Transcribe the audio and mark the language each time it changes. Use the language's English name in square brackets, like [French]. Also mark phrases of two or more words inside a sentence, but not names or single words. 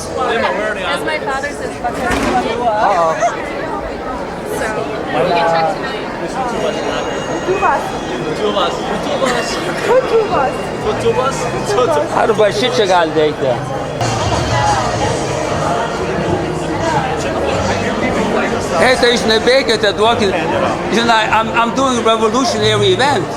[English] As my father says, so, we can check tonight. [Lithuanian] Arba šičia gali veikti. Hey, tai jūs nebėgite, duokit. Žinai, [English] I'm doing a revolutionary event.